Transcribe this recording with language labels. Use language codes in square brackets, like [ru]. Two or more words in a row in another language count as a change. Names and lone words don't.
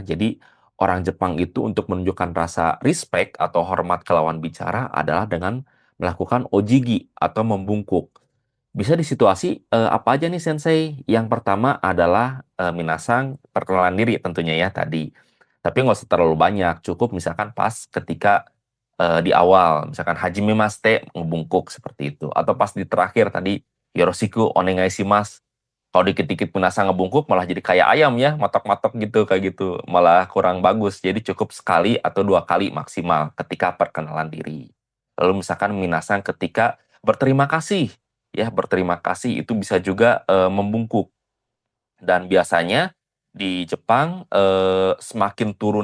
[id] Jadi orang Jepang itu untuk menunjukkan rasa respect atau hormat ke lawan bicara adalah dengan melakukan ojigi atau membungkuk. Bisa di situasi apa aja nih Sensei? Yang pertama adalah minasang perkenalan diri tentunya ya tadi. Tapi nggak usah terlalu banyak, cukup misalkan pas ketika di awal, misalkan [ja] はじめまして [id] membungkuk seperti itu. Atau pas di terakhir tadi [ja] よろしくお願いします. [id] Kalau dikit-dikit minasang ngebungkuk malah jadi kayak ayam ya, matok-matok gitu kayak gitu. Malah kurang bagus. Jadi cukup sekali atau 2 kali maksimal ketika perkenalan diri. Lalu misalkan minasang ketika berterima kasih ya berterima kasih itu bisa juga membungkuk dan biasanya di Jepang semakin turun